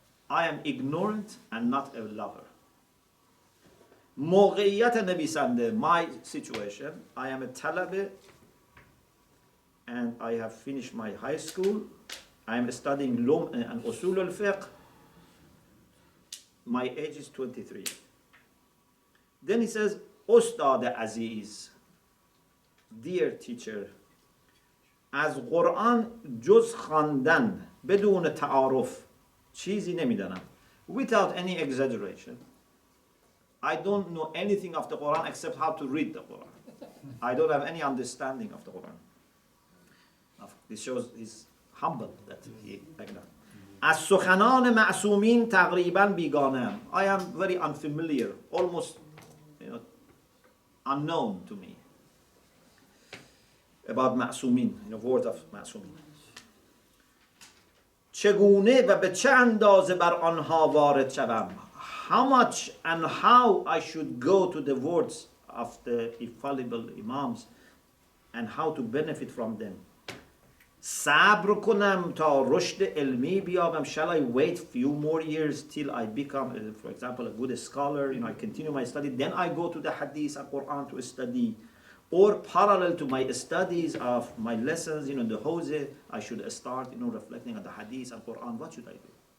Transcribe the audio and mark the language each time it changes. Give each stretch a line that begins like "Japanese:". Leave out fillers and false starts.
English: I am ignorant and not a lover.
Persian: موقعیت نویسنده,
English: my situation, I am a طلبه and I have finished my high school. I am studying لمع and أصول الفقه. My age is 23. Then he says,
Persian: استاد عزیز,
English: dear teacher,
Persian: از قرآن جز خواندن بدون تعارف چیزی نمیدانم.
English: Without any exaggeration, I don't know anything of the Quran except how to read the Quran. I don't have any understanding of the Quran. This shows he's humble that he like that.
Persian: از سخنان معصومین تقریبا بیگانه‌ام.
English: I am very unfamiliar, almost unknown to me about معصومین, word of معصومین.
Persian: چگونه و به چه اندازه بر آنها وارد شوم.
English: How much and how I should go to the words of the infallible imams and how to benefit from them.
Persian: صبر کنم تا رشد علمی بیابم.
English: Shall I wait few more years till I become, for example, a good scholar, I continue my study, then I go to the hadith and Quran to study, or parallel to my studies of my lessons, the Hawzah, I should start, reflecting on the hadith and Quran. What should I do?